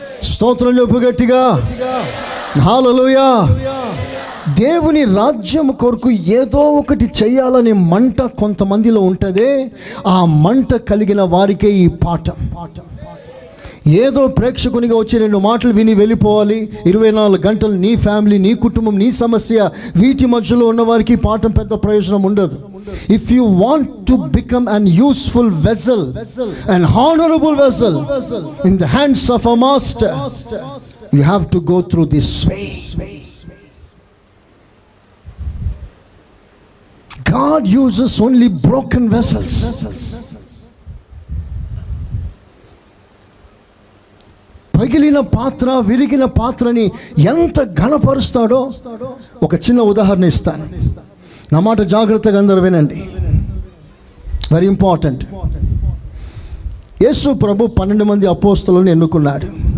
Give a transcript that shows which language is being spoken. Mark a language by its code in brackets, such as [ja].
[te] స్తోత్రం చెప్పు గట్టిగా, హల్లెలూయా. దేవుని రాజ్యం కొరకు ఏదో ఒకటి చేయాలనే మంట కొంతమందిలో ఉంటుంది. ఆ మంట కలిగిన వారికే ఈ పాఠం. ఏదో ప్రేక్షకునిగా వచ్చి 2 మాటలు విని వెళ్ళిపోవాలి, 24 గంటలు నీ ఫ్యామిలీ, నీ కుటుంబం, నీ సమస్య, వీటి మధ్యలో ఉన్న వారికి పాఠం పెద్ద ప్రయోజనం ఉండదు. [en] If you want to become an useful vessel, an honorable vessel in the hands of a master, you have to go through this way. God uses only broken vessels. [te] పగిలిన పాత్ర, విరిగిన పాత్రని ఎంత ఘనపరుస్తాడో ఒక చిన్న ఉదాహరణ ఇస్తాను. నా మాట జాగ్రత్తగా అందరూ వినండి, [en] Very important. [te] యేసు ప్రభు 12 మంది అపోస్తలులను ఎన్నుకున్నాడు.